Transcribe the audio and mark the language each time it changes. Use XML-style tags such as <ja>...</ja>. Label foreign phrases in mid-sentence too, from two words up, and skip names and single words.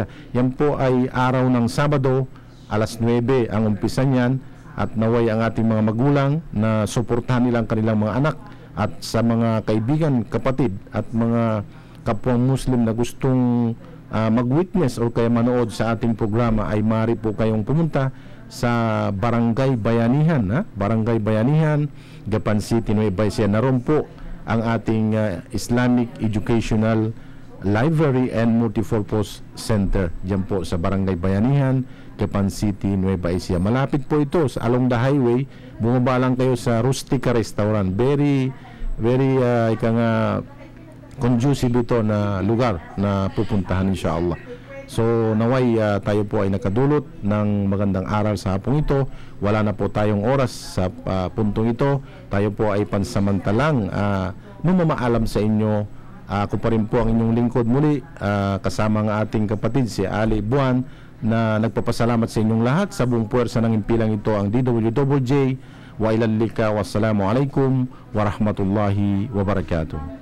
<tl>Yan po ay araw ng Sabado, alas 9 ang umpisa niyan, at naway ang ating mga magulang na suportahan nila ang kanilang mga anak, at sa mga kaibigan, kapatid at mga kapwa Muslim na gustong mag-witness o kaya manood sa ating programa, ay maaari po kayong pumunta sa Barangay Bayanihan, Barangay Bayanihan, Gapan City, Nueva Ecija. Naroon po ang ating Islamic Educational Library and Multipurpose Center. Diyan po sa Barangay Bayanihan, Gapan City, Nueva Ecija. Malapit po ito sa</tl> <en>along the highway.</en> <tl>Bumaba lang kayo sa Rustica Restaurant.</tl> <en>Very conducive</en> <tl>ito na lugar na pupuntahan insyaAllah. So naway tayo po ay nakadulot ng magandang aral sa hapong ito. Wala na po tayong oras sa puntong ito. Tayo po ay pansamantalang mamamaalam sa inyo. Ako pa rin po ang inyong lingkod muli, kasama ng ating kapatid si Ali Buwan, na nagpapasalamat sa inyong lahat. Sa buong puwersa ng impilang ito ang DWJ.</tl> <ar>وإلى اللقاء، والسلام عليكم ورحمة الله وبركاته.</ar>